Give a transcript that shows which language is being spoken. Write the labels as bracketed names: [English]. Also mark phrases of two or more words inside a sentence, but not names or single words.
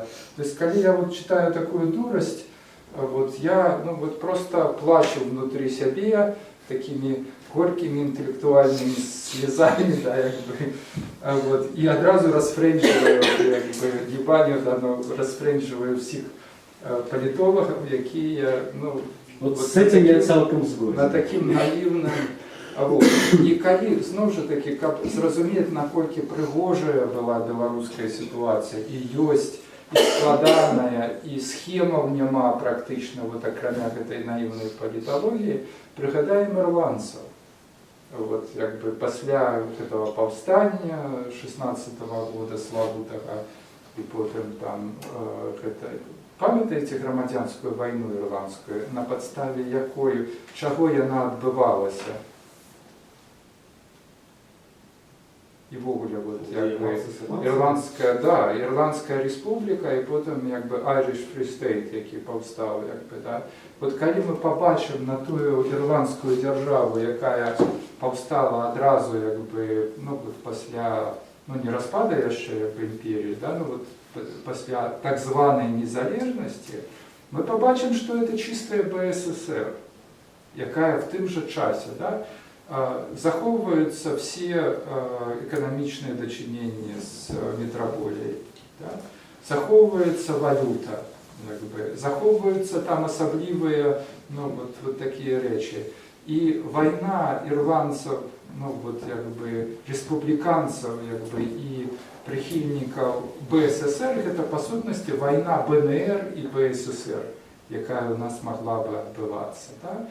[Russian] То есть, когда я вот читаю такую дурость, вот я ну, вот просто плачу внутри себя такими горькими интеллектуальными слезами, да, как бы, вот, и одразу расфрендживаю, как бы, ебаню, да, ну, расфрендживаю всех политологов, які, ну, вот с этим [Belarusian] я цалком згоден. [Russian] на таким наивным. Вот. [Ukrainian] І коли, знову ж таки, каб зрозуміти, [Belarusian] наколькі пригожая была беларуская ситуація, і ёсць, і складаная, і схемаў няма практычна, вот, акрамя гэтай наивной паліталогіі, прыгадаем ірландцаў. Вот, як бы, пасля этого паўстання 16-го года славутага, і потым там, памятаеце грамадзянскую вайну ірландскую, на падставе якой, чаго яна адбывалася? [Ukrainian] І ввогуле вот якби Ірландська республіка і потім якби [English] Irish Free State, [Ukrainian] який повстав, якби, да. От коли ми побачимо на ту ірландську державу, яка повстала одразу, якби, ну от після, ну не розпаду ще якби імперії, да, ну от після так званої незалежності, ми побачимо, що це чистая БССР, яка в тим же часі, [Belarusian] да, захоўваюцца все эканамічныя дачыненні з метраполіяй, да? Захоўваецца валюта, як бы, захоўваюцца там асаблівыя, ну, вот такія рэчы. І вайна ірландцаў, ну, вот, як бы, республіканцаў, як бы, і прыхільнікаў БССР, гэта па сутнасці вайна БНР і БССР, якая у нас могла бы адбывацца, да?